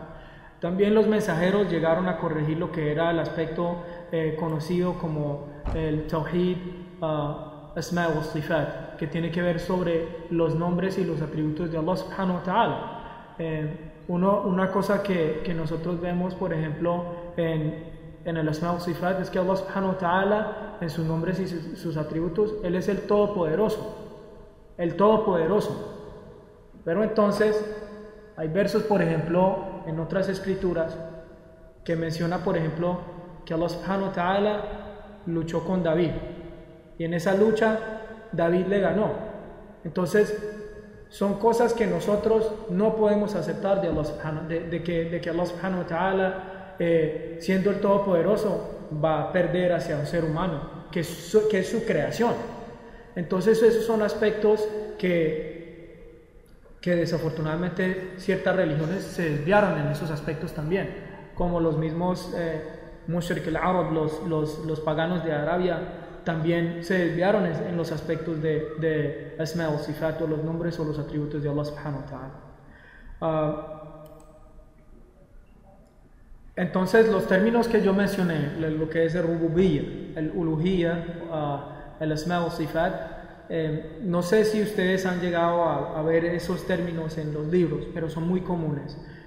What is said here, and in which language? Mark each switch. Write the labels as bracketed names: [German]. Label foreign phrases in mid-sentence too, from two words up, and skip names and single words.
[Spanish] También los mensajeros llegaron a corregir lo que era el aspecto conocido como el [Arabic] توحيد أسماء وصفات, [Spanish] que tiene que ver sobre los nombres y los atributos de Allah [Arabic] سبحانه وتعالى. [Spanish] Una cosa que nosotros vemos, por ejemplo, en el [Arabic] أسماء وصفات, [Spanish] es que Allah [Arabic] سبحانه وتعالى, [Spanish] en sus nombres y sus atributos, Él es el Todopoderoso, Pero entonces hay versos, por ejemplo, en otras escrituras, que menciona, por ejemplo, que Allah [Arabic] سبحانه وتعالى [Spanish] luchó con David, y en esa lucha David le ganó. Entonces son cosas que nosotros no podemos aceptar de Allah de que Allah [Arabic] سبحانه وتعالى, [Spanish] siendo el Todopoderoso, va a perder hacia un ser humano, que es su creación. Entonces esos son aspectos que desafortunadamente ciertas religiones se desviaron en esos aspectos también, como los mismos [Arabic] مشرك العرب, [Spanish] los paganos de Arabia, también se desviaron en los aspectos de asma o sifat, o los nombres o los atributos de Allah [Arabic] سبحانه وتعالى. [Spanish] Entonces los términos que yo mencioné, lo que es el rububiyya, el uluhiyya, el asma o sifat, no sé si ustedes han llegado a ver esos términos en los libros, pero son muy comunes.